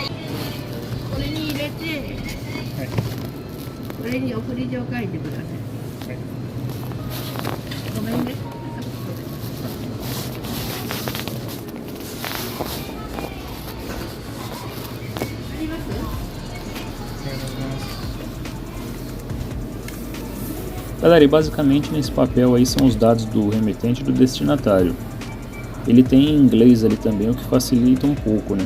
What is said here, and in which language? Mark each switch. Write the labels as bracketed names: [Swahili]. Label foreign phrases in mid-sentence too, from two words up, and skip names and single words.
[Japanese] これに入れて、はい、これに送り状書いてください。はい。ごめんね。あります？ [Portuguese] Galera, e basicamente nesse papel aí são os dados do remetente e do destinatário. Ele tem em inglês ali também, o que facilita um pouco, né?